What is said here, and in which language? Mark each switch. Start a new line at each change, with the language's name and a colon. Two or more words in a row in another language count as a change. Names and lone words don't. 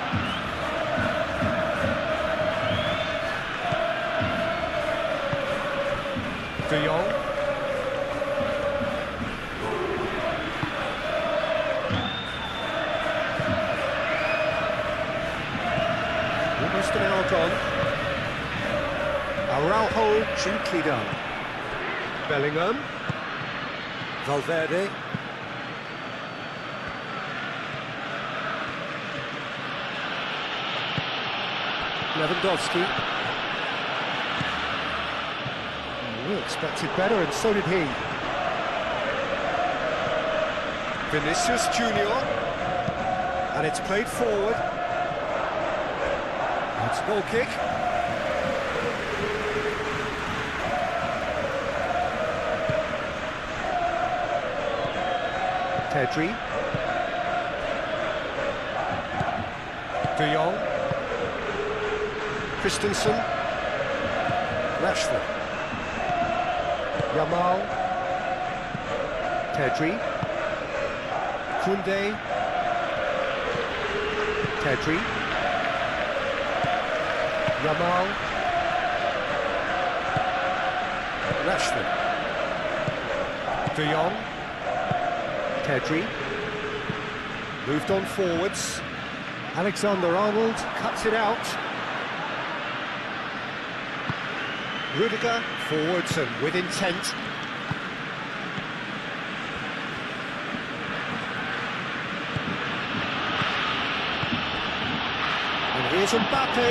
English: De Jong. Almost an hour gone. Araujo, gently done. Bellingham. Valverde. Lewandowski. We expected better, and so did he. Vinicius Junior. And it's played forward. It's a goal kick. Pedri. De Jong. Christensen. Rashford. Yamal. Pedri. Koundé. Pedri. Yamal. Rashford. De Jong. Pedri. Moved on forwards. Alexander-Arnold cuts it out. Rudiger forwards and with intent. And here's Mbappe.